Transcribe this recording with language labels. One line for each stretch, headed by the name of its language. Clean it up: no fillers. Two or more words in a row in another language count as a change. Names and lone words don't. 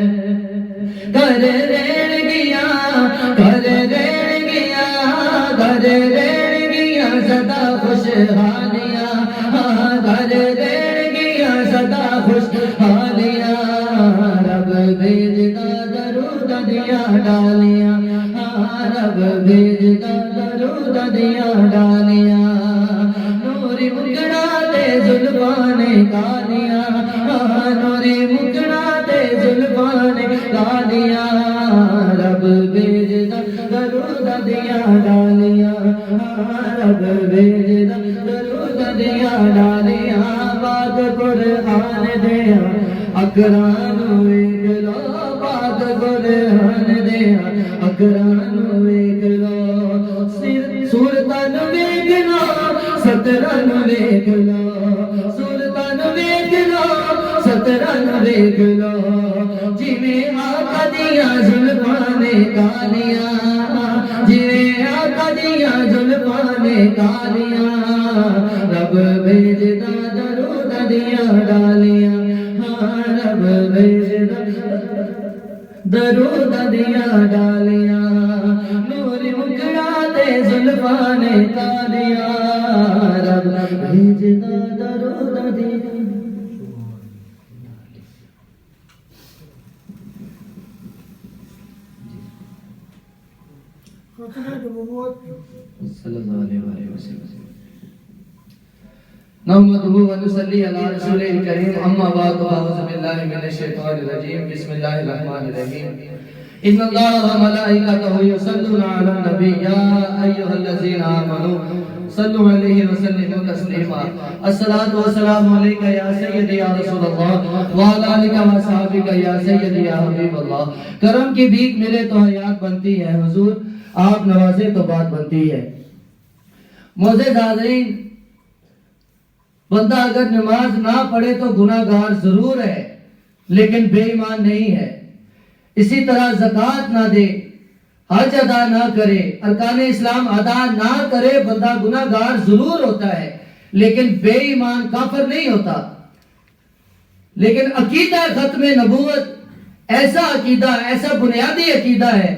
Punjabi: کر رین گیا کر رین گیا کر رین گیا سدا خوشحالیاں کر رین گیا سدا خوشحالیاں رب بھیجدا درود دیا ڈالیاں رب بھیجدا درود دیا ڈالیاں نوری مکڑا تے زلفانے کالیاں نوری مکڑا تے زلفانے کالیاں رب بھیجدا درود دیا ڈالیاں رب بھیجدا درود دیا ڈالیاں پاک قرآن دیا اقران ویکھ لو پاک قرآن دیا اقران ویکھ لو صورتاں ویکھ لو ستراں ویکھ لو صورتاں ویکھ لو ستراں ویکھ لو جویں آقا دیاں زلفاں نے کالیاں جویں آقا دیاں زلفاں نے کالیاں رب بھیجدا درود دیا ڈالیاں رب بھیجدا درود دیا ڈالیاں نور مکڑا تے زلفاں نے کالیاں رب بھیجدا درود دیا
Arabic: صلی اللہ علیہ وسلم نحمدہ و نصلی علی رسول کریم اما بعد اعوذ باللہ من الشیطان الرجیم بسم اللہ الرحمن الرحیم ان اللہ و ملائکتہ یصلون علی النبی یا ایھا الذین آمنوا صلوا علیہ وسلموا تسلیما الصلاۃ والسلام علیک یا سیدی یا رسول اللہ وعلی آلک و اصحابک یا سیدی یا حبیب اللہ
Urdu: کرم کی بھیک ملے تو حیات بنتی ہے حضور آپ نوازے تو بات بنتی ہے معزز حاضرین بندہ اگر نماز نہ پڑھے تو گناہگار ضرور ہے لیکن بے ایمان نہیں ہے اسی طرح زکوٰۃ نہ دے حج ادا نہ کرے ارکان اسلام ادا نہ کرے بندہ گناہگار ضرور ہوتا ہے لیکن بے ایمان کافر نہیں ہوتا لیکن عقیدہ ختم نبوت ایسا عقیدہ ایسا بنیادی عقیدہ ہے